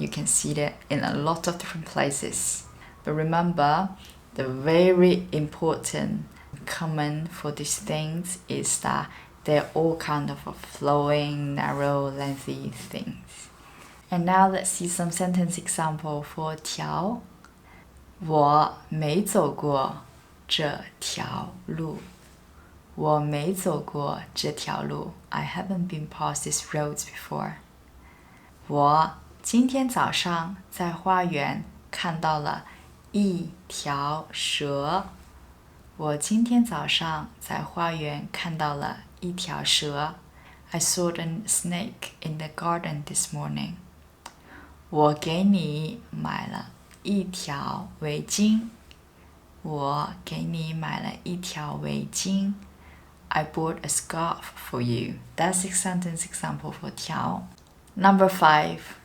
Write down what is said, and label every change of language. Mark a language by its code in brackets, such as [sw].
[en] You can see that in a lot of different places. But remember, the very important common for these things is that they're all kind of a flowing, narrow, lengthy things. And now let's see some sentence example for 条. [zh] 我没走过这条路。我没走过这条路 [en] I haven't been past these roads before. [zh] 我今天早上在花园看到了一条蛇。我今天早上在花园看到了一条蛇。 [en] I saw a snake in the garden this morning. [zh] 我给你买了一条围巾。我给你买了一条围巾。 [en] I bought a scarf for you. That's a sentence example for 条. Number 5.